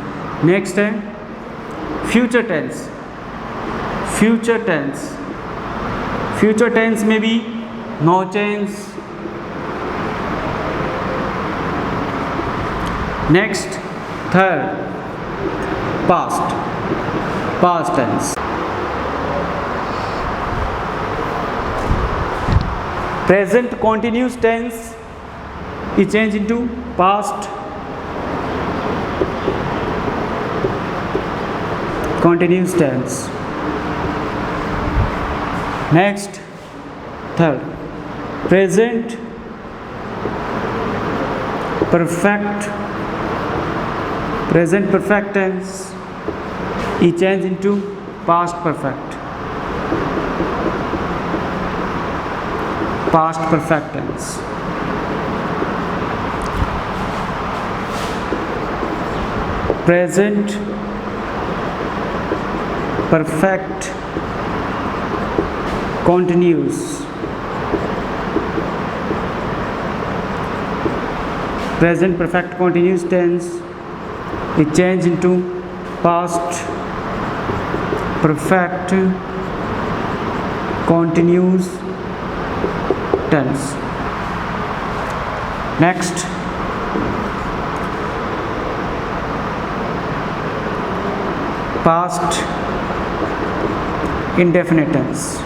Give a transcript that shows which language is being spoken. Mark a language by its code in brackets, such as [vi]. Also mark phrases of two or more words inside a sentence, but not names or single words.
[en] next है future tense। future tense [hi] में भी [en] no change. next, third past. past tense. Present continuous tense is changed into past continuous tense. Next, third, present perfect tense is changed into past perfect tense. Present perfect continuous tense is changed into past perfect continuous tense. Next, past indefinite tense.